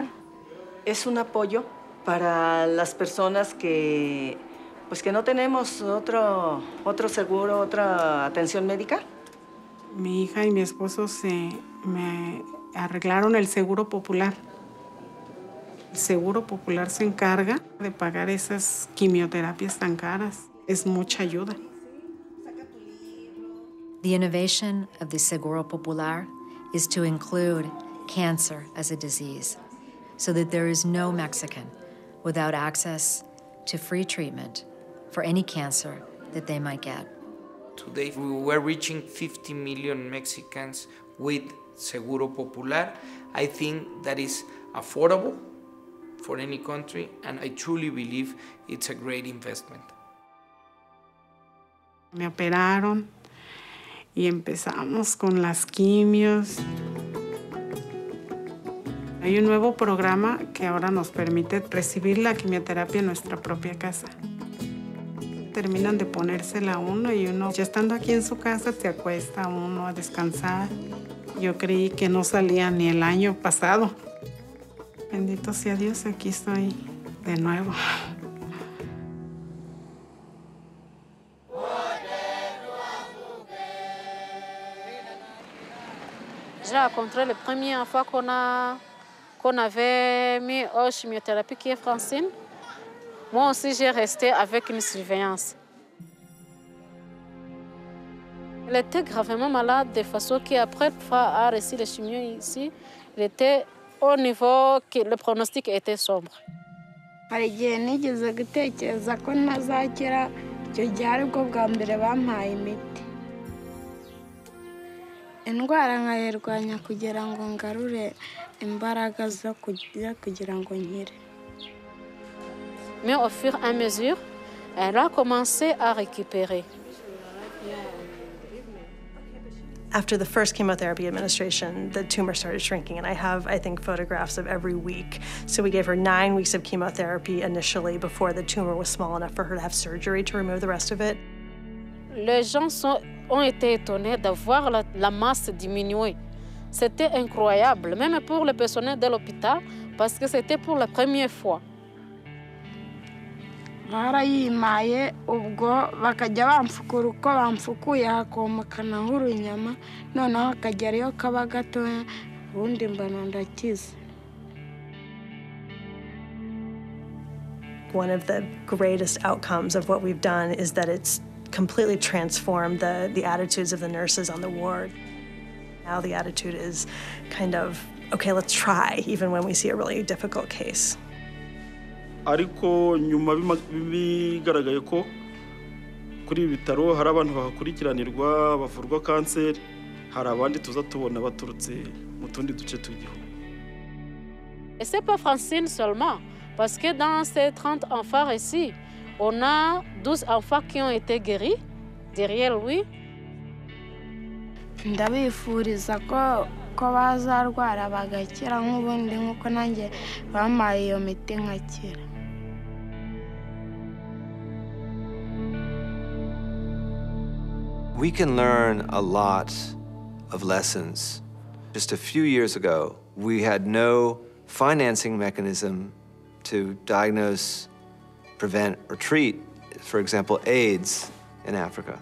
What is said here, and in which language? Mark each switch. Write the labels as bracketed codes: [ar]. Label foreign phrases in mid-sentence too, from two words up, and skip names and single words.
[es] Es un apoyo para las personas que no tenemos otro seguro, otra atención médica. Mi hija y mi esposo me arreglaron el seguro popular. El Seguro Popular se encarga de pagar esas quimioterapias tan caras. Es mucha ayuda. [en] The innovation of the Seguro Popular is to include cancer as a disease, so that there is no Mexican without access to free treatment for any cancer that they might get. Today we were reaching 50 million Mexicans with Seguro Popular. I think that is affordable for any country, and I truly believe it's a great investment. [es] Me operaron y empezamos con las quimios. Hay un nuevo programa que ahora nos permite recibir la quimioterapia en nuestra propia casa. Terminan de ponérsela uno y uno, ya estando aquí en su casa, se acuesta uno a descansar. Yo creí que no salía ni el año pasado. Bendito sea Dios, aquí estoy de nuevo. [fr] J'ai rencontré la première fois qu'on avait mis aux chimiothérapie qui est Francine. Moi aussi, j'ai resté avec une surveillance. Elle était gravement malade de façon qu'après avoir reçu les chimios ici, elle était au niveau que le pronostic était sombre. [rw] Hari igihe nigeze gutekereza ko ntazakira, icyo gihe aribwo bwa mbere bampaye imiti. Indwara nkayirwanya kugira ngo ngarure imbaraga zo kugira ngo nkire. [fr] Mais au fur et à mesure, elle a commencé à récupérer. [en] After the first chemotherapy administration, the tumor started shrinking, and I have, I think, photographs of every week. So we gave her 9 weeks of chemotherapy initially before the tumor was small enough for her to have surgery to remove the rest of it. [fr] Les gens ont été étonnés de voir la masse diminuer. C'était incroyable, même pour le personnel de l'hôpital, parce que c'était pour la première fois. [rw] Barayimaye ubwo bakajya bamfukura uko bamfukuye hakomokana nk'urunyama noneho hakajya ariyo kaba gatoya ubundi mbona ndakize. [en] One of the greatest outcomes of what we've done is that it's completely transformed the attitudes of the nurses on the ward. Now the attitude is kind of, okay, let's try, even when we see a really difficult case. [rw] Ariko nyuma bigaragaye ko kuri ibi bitaro hari abantu bahakurikiranirwa bavurwa kanseri, hari abandi tuza tubona baturutse mu tundi duce tw'igihugu. [fr] Et c'est pas Francine seulement, parce que dans ces 30 enfants ici, on a 12 enfants qui ont été guéris derrière lui. [rw] Ndabifuriza ko bazarwara bagakira nk'ubundi nk'uko nanjye bampaye iyo miti nkakira. [en] We can learn a lot of lessons. Just a few years ago, we had no financing mechanism to diagnose, prevent, or treat, for example, AIDS in Africa.